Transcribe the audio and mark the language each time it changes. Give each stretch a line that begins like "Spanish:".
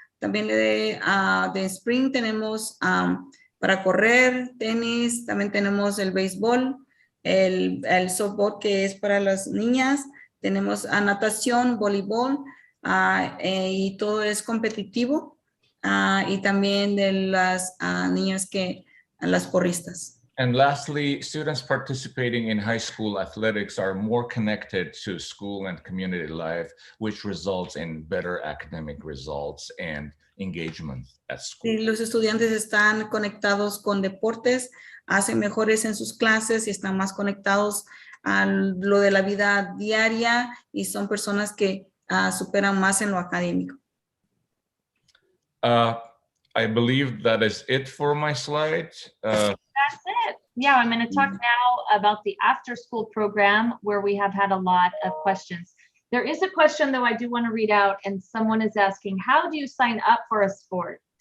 Spanish: También de spring tenemos para correr, tenis, también tenemos el béisbol, el softball que es para las niñas, tenemos natación, voleibol, y todo es competitivo, y también de las niñas las porristas.
English: And lastly, students participating in high school athletics are more connected to school and community life, which results in better academic results and engagement at school.
Spanish: Y los estudiantes están conectados con deportes, hacen mejores en sus clases y están más conectados a lo de la vida diaria y son personas que superan más en lo académico.
English: I believe that is it for my slide. That's it. Yeah, I'm going to talk now about the after school program where we have had a lot of questions. There is a question though I do want to read out, and someone is asking, how do you sign up for a sport?